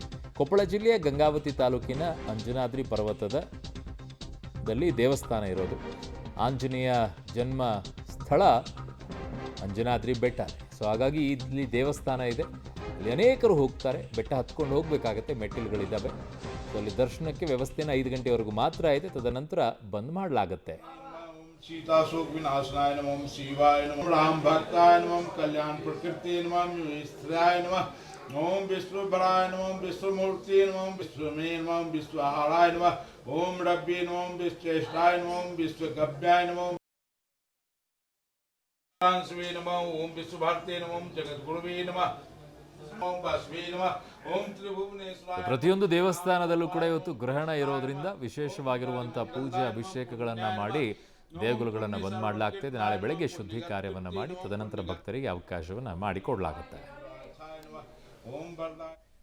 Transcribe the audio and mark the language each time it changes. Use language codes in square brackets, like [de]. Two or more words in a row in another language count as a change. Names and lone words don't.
[kn] ಕೊಪ್ಪಳ ಜಿಲ್ಲೆಯ ಗಂಗಾವತಿ ತಾಲೂಕಿನ ಅಂಜನಾದ್ರಿ ಪರ್ವತದಲ್ಲಿ ದೇವಸ್ಥಾನ ಇರೋದು. ಆಂಜನೇಯ ಜನ್ಮ ಸ್ಥಳ ಅಂಜನಾದ್ರಿ ಬೆಟ್ಟ. ಸೊ ಹಾಗಾಗಿ ಇಲ್ಲಿ ದೇವಸ್ಥಾನ ಇದೆ, ಅಲ್ಲಿ ಅನೇಕರು ಹೋಗ್ತಾರೆ. ಬೆಟ್ಟ ಹತ್ಕೊಂಡು ಹೋಗಬೇಕಾಗತ್ತೆ, ಮೆಟ್ಟಿಲುಗಳಿದ್ದಾವೆ. ಸೊ ಅಲ್ಲಿ ದರ್ಶನಕ್ಕೆ ವ್ಯವಸ್ಥೆನ 5 ಗಂಟೆವರೆಗೂ ಮಾತ್ರ ಇದೆ, ತದನಂತರ ಬಂದ್ ಮಾಡಲಾಗುತ್ತೆ. [sa] सीताशोक विनाशनाय नमः शिवाय नमः राम भक्ताय नमः कल्याण प्रकृति नमः स्त्रियाय नमः ओम विष्णुभराय नमः विष्णुमूर्ति नमः विष्णुमे नमः विश्वहाराय नमः ओम रब्बे नमः विश्वेष्टाय नमः विश्वगव्याय नमः शिवे नमः ओम विश्वभारते नमः जगद्गुरुवे नमः [kn] ಪ್ರತಿಯೊಂದು ದೇವಸ್ಥಾನದಲ್ಲೂ ಕೂಡ ಇವತ್ತು ಗ್ರಹಣ ಇರೋದ್ರಿಂದ ವಿಶೇಷವಾಗಿರುವಂಥ ಪೂಜೆ ಅಭಿಷೇಕಗಳನ್ನು ಮಾಡಿ ದೇಗುಲಗಳನ್ನು ಬಂದ್ ಮಾಡಲಾಗ್ತದೆ. ನಾಳೆ ಬೆಳಗ್ಗೆ ಶುದ್ಧಿ ಕಾರ್ಯವನ್ನು ಮಾಡಿ ತದನಂತರ ಭಕ್ತರಿಗೆ ಅವಕಾಶವನ್ನು ಮಾಡಿಕೊಡಲಾಗುತ್ತೆ.